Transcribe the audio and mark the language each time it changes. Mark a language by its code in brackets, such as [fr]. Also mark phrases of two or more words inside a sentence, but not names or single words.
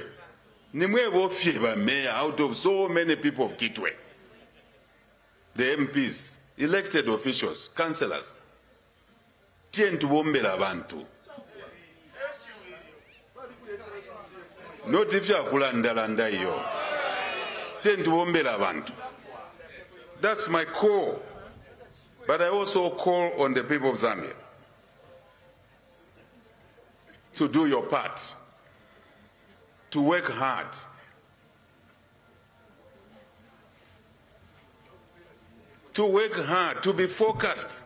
[en] The mayor out of so many people of Kitwe. The MPs, elected officials, councillors. Bantu. Not if you are [bem] kulandalanda yo. [en] Bantu. That's my call. But I also call on the people of Zambia to do your part, to work hard, to be focused.